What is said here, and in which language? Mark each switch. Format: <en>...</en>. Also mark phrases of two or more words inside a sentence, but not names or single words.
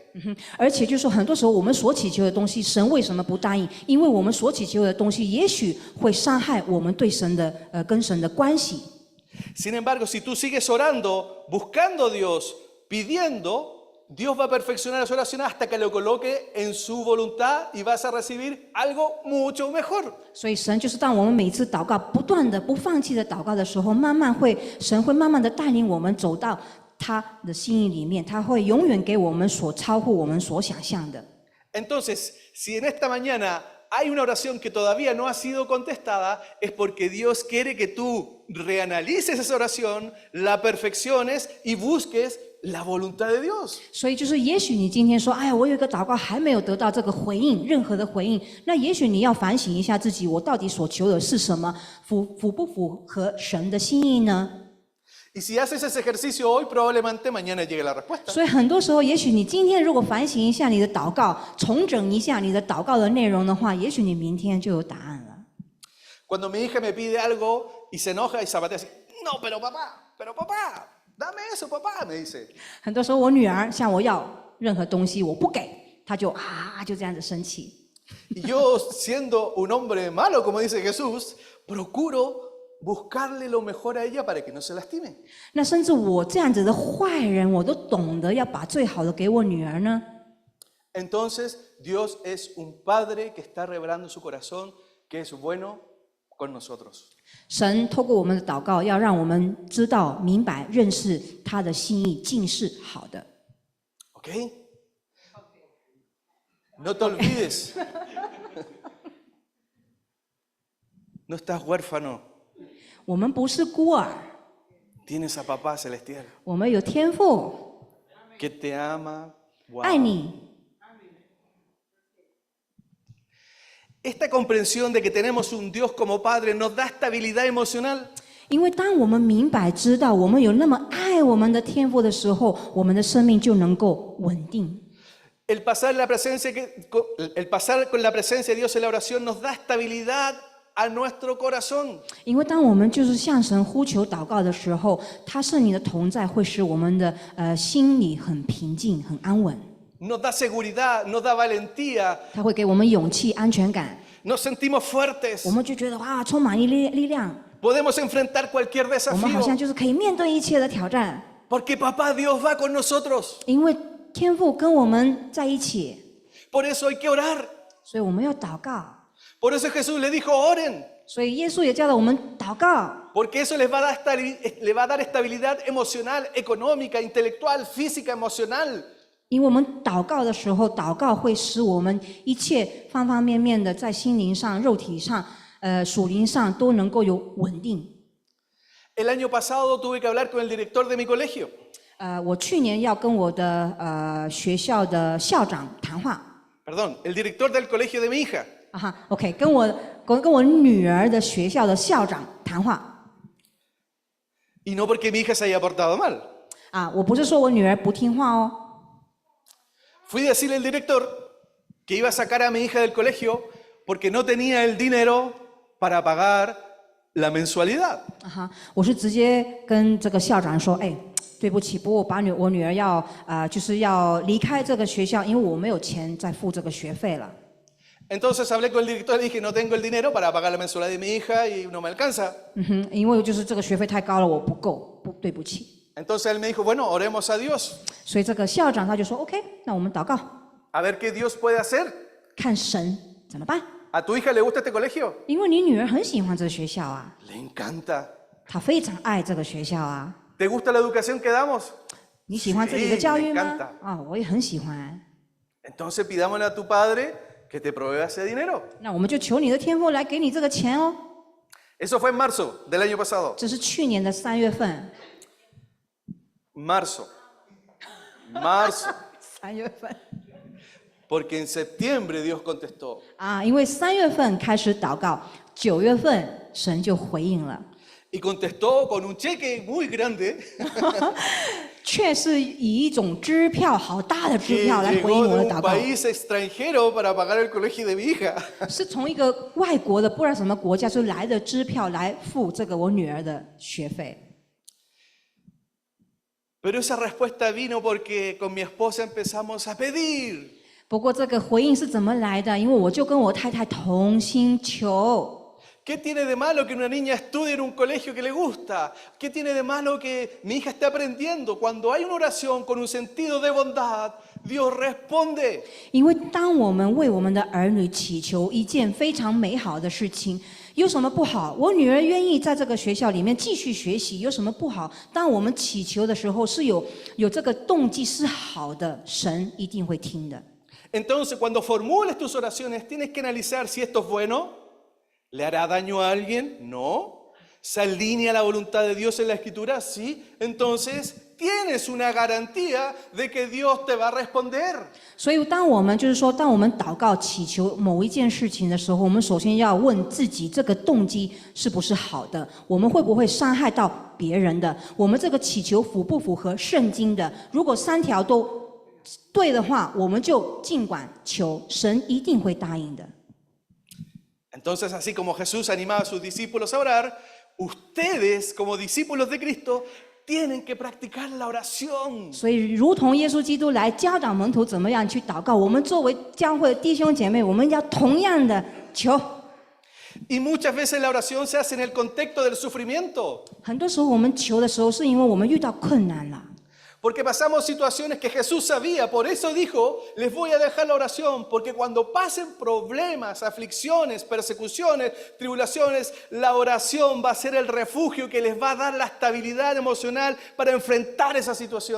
<zh>而且就是很多时候我们所祈求的东西，神为什么不答应？因为我们所祈求的东西，也许会伤害我们对神的跟神的关系。</zh> <es>Sin embargo, si tú sigues orando, buscando a Dios, pidiendo, Dios va a perfeccionar esa oración hasta que lo coloque en su voluntad y vas a recibir algo mucho mejor.</es> <zh>所以神就是当我们每一次祷告，不断的不放弃的祷告的时候，神会慢慢的带领我们走到他的心意里面，他会永远给我们所超乎我们所想象的。</zh> <es>Entonces, si en esta mañana hay una oración que todavía no ha sido contestada, es porque Dios quiere que tú reanalices esa oración, la perfecciones y busques la voluntad de Dios.</es> <zh>所以就是，也许你今天说，哎呀，我有一个祷告还没有得到这个回应，任何的回应，那也许你要反省一下自己，我到底所求的是什么，符不符合神的心意呢？</zh> <es>Y si haces ese ejercicio hoy, probablemente mañana llegue la respuesta.</es> <zh>所以很多时候，也许你今天如果反省一下你的祷告，重整一下你的祷告的内容的话，也许你明天就有答案了。</zh> <es>Cuando mi hija me pide algo y se enoja y zapatea así, no, pero papá, dame eso, papá, me dice.</es> <zh>很多时候，我女儿向我要任何东西，我不给，她就这样子生气。</zh> <es>Y yo, siendo un hombre malo, como dice Jesús, procuro buscarle lo mejor a ella para que no se lastime.</es> <zh>那甚至我这样子的坏人，我都懂得要把最好的给我女儿呢。</zh> <es>Entonces, Dios es un padre que está revelando su corazón, que es bueno con nosotros.</es> <zh>神透过我们的祷告，要让我们知道、明白、认识他的心意，尽是好的。</zh> <es>¿Ok? No te olvides. No estás huérfano.</es> <zh>我们不是孤儿，</zh> <es>Tienes a papá celestial</es> <zh>我们有天父</zh> <es>que te ama. Wow.</es> <zh>爱你。</zh> <es>Esta comprensión de que tenemos un Dios como Padre nos da estabilidad emocional.</es> <zh>因为当我们明白、知道我们有那么爱我们的天父的时候，我们的生命就能够稳定。</zh> <es>El pasar con la presencia de Dios en la oración nos da estabilidad a nuestro corazón.</es> <zh>因为当我们就是向神呼求祷告的时候，他圣灵的同在会使我们的心里很平静、很安稳。</zh> <es>Nos da seguridad, nos da valentía,</es> <zh>他会给我们勇气、安全感，</zh> <es>nos sentimos fuertes,</es> <zh>我们就觉得哇，充满力量，</zh> <es>podemos enfrentar cualquier</es> <zh>我们好像</zh> <es>desafío,</es> <zh>就是可以面对一切的挑战，</zh> <es>porque Papá Dios va con nosotros.</es> <zh>因为天父跟我们在一起，</zh> <es>Por eso hay que orar.</es> <zh>所以我们要祷告。</zh> <es>Por eso Jesús le dijo, oren,</es> <zh>所以耶稣也教导我们祷告，</zh> <es>porque eso les va a dar estabilidad emocional, económica, intelectual, física, emocional.</es> <zh>因为我们祷告的时候，祷告会使我们一切方方面面的在心灵上、肉体上、属灵上都能够有稳定。</zh> <es>El año pasado tuve que hablar con el director de mi colegio.</es> <zh>我去年要跟我的学校的校长谈话。</zh> <es>Perdón, el director del colegio de mi hija.</es> <zh>OK， 跟我女儿的学校的校长谈话。</zh> <es>Y no porque mi hija se haya portado mal.</es> <zh>我不是说我女儿不听话哦。</zh> <es>Fui a decirle al director que iba a sacar a mi hija del colegio porque no tenía el dinero para pagar la mensualidad.</es> <zh>我是直接跟这个校长说，哎，对不起，不过我女儿要就是要离开这个学校，因为我没有钱再付这个学费了。</zh> <es>Entonces hablé con el director y dije, no tengo el dinero para pagar la mensualidad de mi hija y no me alcanza.</es> <zh>因为就是这个学费太高了，我不够，对不起。</zh> <es>Entonces él me dijo, bueno, oremos a Dios.</es> <zh>所以这个校长他就说 ，OK， 那我们祷告，</zh> <es>A ver qué Dios puede hacer.</es> <zh>看神怎么办。</zh> <es>¿A tu hija le gusta este colegio?</es> <zh>因为你女儿很喜欢这个学校啊，</zh> <es>Le encanta.</es> <zh>她非常爱这个学校啊。</zh> <es>¿Te gusta la educación que damos?</es> <zh>你喜欢这里的教育</zh> <es>me</es> <zh>吗？</zh> <es>encanta.</es> <zh>我也很喜欢。</zh> <es>Entonces pidámosle a tu padre que te provea ese dinero.</es> <zh>那我们就求你的天父来给你这个钱哦。</zh> <es>Eso fue en marzo del año pasado.</es> <zh>这是去年的3月份。</zh> <es>Marzo.</es> <zh>3月份。</zh> <es>Porque en septiembre Dios contestó.</es> <zh>因为3月份开始祷告，9月份神就回应了，</zh> <es>Y contestó con un cheque muy grande</es> <zh>却是以一种支票好大的支</zh> <es>que</es> <zh>票来回应</zh> <es>llegó</es> <zh>我</zh> <es>de</es> <zh>的祷</zh> <es>un</es> <zh>告，</zh> <es>país extranjero para pagar el colegio de mi hija.</es> <zh>是从一个外国的不知道什么国家就来的支票来付这个我女儿的学费。</zh> <es>Pero esa respuesta vino porque con mi esposa empezamos a pedir.</es> <zh>不过这个回应是怎么来的？因为我就跟我太太同心求。</zh> <es>¿Qué tiene de malo que una niña estudie en un colegio que le gusta? ¿Qué tiene de malo que mi hija esté aprendiendo? Cuando hay una oración con un sentido de bondad, Dios responde.</es> <zh>因为当我们为我们的儿女祈求一件非常美好的事情，有什么不好？我女儿愿意在这个学校里面继续学习，有什么不好？当我们祈求的时候是有这个动机是好的，神一定会听的。</zh> <es>Entonces, cuando formules tus oraciones, tienes que analizar si esto es bueno. ¿Le hará daño a alguien? No. ¿Se alinea la voluntad de Dios en la Escritura? Sí. Entonces, tienes una garantía de que Dios te va a responder.</es> <zh>所以，当我们祷告祈求某一件事情的时候，我们首先要问自己，这个动机是不是好的？我们会不会伤害到别人的？我们这个祈求符不符合圣经的？如果3条都对的话，我们就尽管求，神一定会答应的。</zh> <es>Entonces, así como Jesús animaba a sus discípulos a orar, ustedes como discípulos de Cristo tienen que practicar la oración.</es> <zh>所以，如同耶稣基督来教导门徒怎么样去祷告，我们作为教会的弟兄姐妹，我们要同样的求。</zh> <es>Y muchas veces la oración se hace en el contexto del sufrimiento.</es> <zh>很多时候我们求的时候，是因为我们遇到困难了。</zh> <es>Porque pasamos situaciones que Jesús sabía, por eso dijo, les voy a dejar la oración, porque cuando pasen problemas, aflicciones, persecuciones, tribulaciones, la oración va a ser el refugio que les va a dar la estabilidad emocional para enfrentar esa situación.</es>